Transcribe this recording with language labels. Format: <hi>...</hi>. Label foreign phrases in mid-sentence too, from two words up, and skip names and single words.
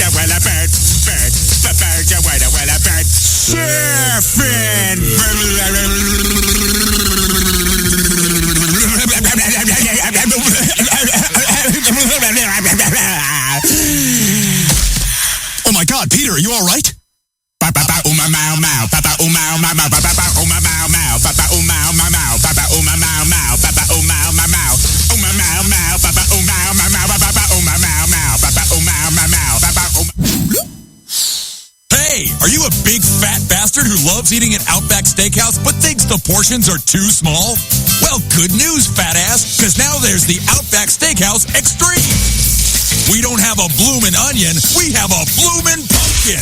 <en>Well, a bird, bird. A bird, a word, well, a bird. Surfing. Oh my God, Peter, are you all right? Papa uma mau mau, papa uma mau mau, papa uma mau mau, papa uma mau mau, papa uma mau mau, papa uma mau mau, uma mau mau, papa uma mau mau, papa uma mau mau, papa uma mau mau, papa uma. Hey, are you a big fat bastard who loves eating at Outback Steakhouse but thinks the portions are too small? Well, good news, fat ass, because now there's the Outback Steakhouse Extreme. We don't have a bloomin' onion, we have a bloomin' pumpkin.</en>